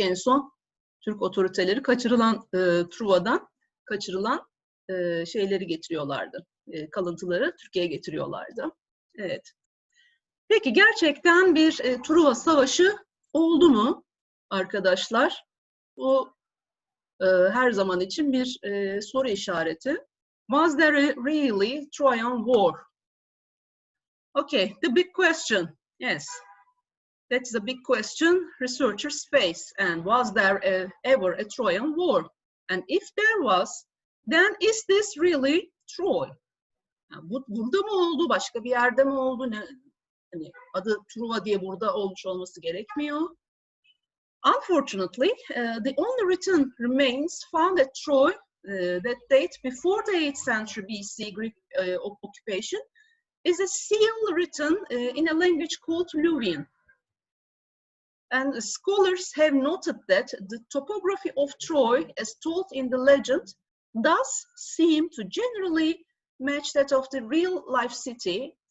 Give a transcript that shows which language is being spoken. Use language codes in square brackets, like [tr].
[tr] En son Türk otoriteleri Truva'dan kaçırılan şeyleri getiriyorlardı. Kalıntıları Türkiye'ye getiriyorlardı. Evet. Peki gerçekten bir Truva Savaşı oldu mu arkadaşlar? Bu her zaman için bir soru işareti. [en] Was there really Trojan War? Okay, the big question. Yes. That's the big question researchers face. And was there ever a Trojan War? And if there was, then is this really Troy? [tr] Yani burada mı oldu, başka bir yerde mi oldu? Hani adı Truva diye burada olmuş olması gerekmiyor. [en] Unfortunately, the only written remains found at Troy that date before the 8th century BC Greek occupation is a seal written in a language called Luwian. And scholars have noted that the topography of Troy, as told in the legend, does seem to generally match that of the real-life city.